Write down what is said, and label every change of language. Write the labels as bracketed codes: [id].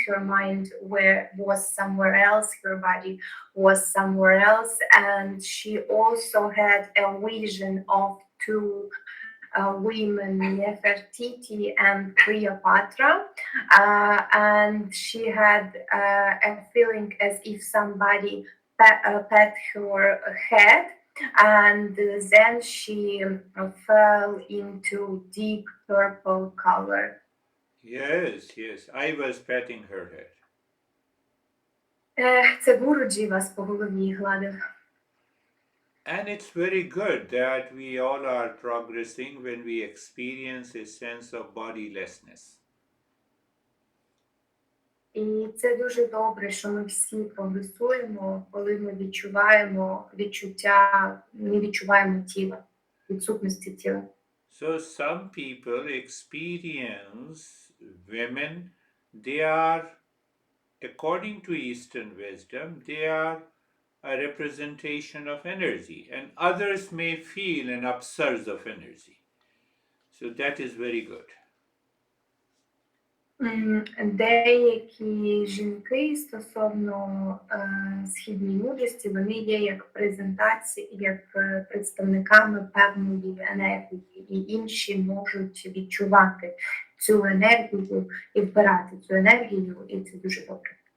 [en] Her mind was somewhere else, her body was somewhere else, and she also had a vision of two women, Nefertiti and Cleopatra, and she had a feeling as if somebody pat her head, and then she fell into deep purple color. Yes, I was patting her head. [uk] Це Гуруджі вас по голові гладив. [en] And it's very good that we all are progressing when we experience a sense of bodilessness. [uk] І це дуже добре, що ми всі прогресуємо, коли ми відчуваємо відчуття, не відчуваємо тіла, відсутності тіла. [en] So some people experience women, they are, according to Eastern wisdom, they are a representation of energy, and others may feel an upsurge of energy. So that is very good. [uk] Деякі жінки стосовно східної мудрості, вони є як презентації, як представниками певної енергії, і інші можуть відчувати цю енергію і вбирати цю енергію, і це дуже добре.